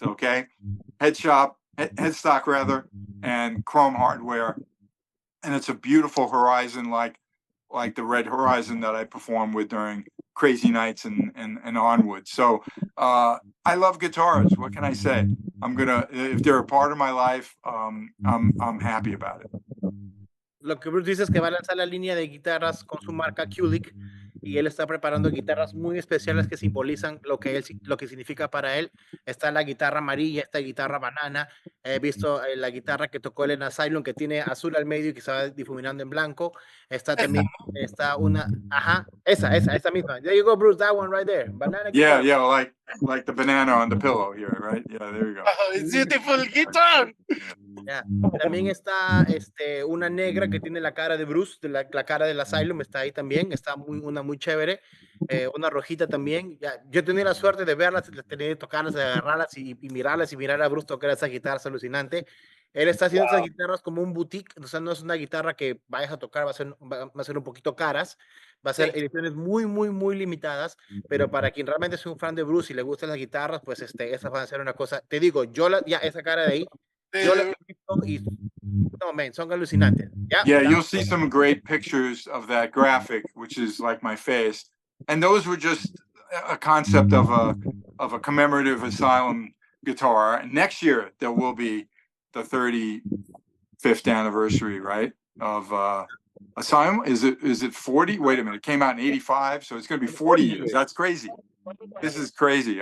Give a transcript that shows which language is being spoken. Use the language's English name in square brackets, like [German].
[English] Okay, headstock rather, and chrome hardware, and it's a beautiful Horizon like the red Horizon that I performed with during Crazy Nights and onward. So I love guitars. What can I say? If they're a part of my life, I'm happy about it. [Spanish] Lo que Bruce dice es que va a lanzar la línea de guitarras con su marca Kulick, y él está preparando guitarras muy especiales que simbolizan lo que significa para él. Está la guitarra amarilla, esta guitarra banana. He visto la guitarra que tocó él en Asylum, que tiene azul al medio y que se va difuminando en blanco. Está también, está una, ajá, esa misma. [English] There you go, Bruce, that one right there. Banana guitar. Yeah, like the banana on the pillow here, right? Yeah, there you go. Oh, it's beautiful guitar. Yeah. [Spanish] También está una negra que tiene la cara de Bruce, la cara del Asylum, está ahí también, está una muy chévere. Una rojita también. Ya, yo he tenido la suerte de verlas, de tener tocarlas, de agarrarlas y mirarlas y mirar a Bruce tocar esas guitarras, alucinante. Él está haciendo esas guitarras como un boutique, o sea, no es una guitarra que vayas a tocar, va a ser un poquito caras, va a ser ediciones muy, muy, muy limitadas, pero para quien realmente es un fan de Bruce y le gustan las guitarras, pues esas van a ser una cosa, te digo, ya esa cara de ahí, yo la he visto y no, man, son alucinantes. [English] Yeah, you'll see some great pictures of that graphic, which is like my face. And those were just a concept of a commemorative Asylum guitar. Next year there will be the 35th anniversary, right? Of Asylum. Is it 40? Wait a minute, it came out in 85, so it's going to be 40 years. That's crazy. This is crazy.